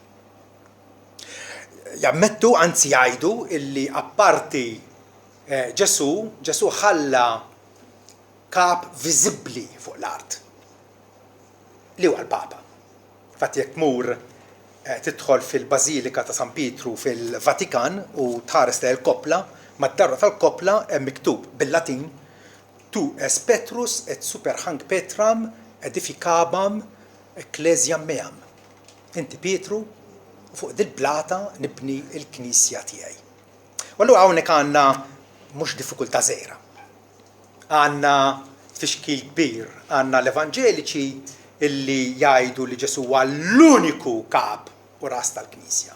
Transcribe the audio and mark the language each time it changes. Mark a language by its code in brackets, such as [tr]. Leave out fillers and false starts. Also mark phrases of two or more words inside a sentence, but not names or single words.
[mt] Jammettu, anzi jgħidu, illi apparti Ġesu ħalla kap viżibbli fuq l-art. Li huwa l-Papa. Infatti jekk tmur tidħol fil-Bażilika ta' San Pietru fil-Vatikan u tħares lejn il-kopla, mad-darra tal-kopla hemm miktub bil-Latin [la] tu es Petrus et superhanc Petram edificabam ecclesiam meam. [mt] Inti Pietru u fuq dil-blata nibni l-Knisja tiegħi. U allura hawnhekk għandna mhux diffikultà żgħira. Għandna tfixkil kbir, għandna l-Evanġeliċi illi jgħidu li Ġesu huwa l-uniku kap u ras tal-Knisja.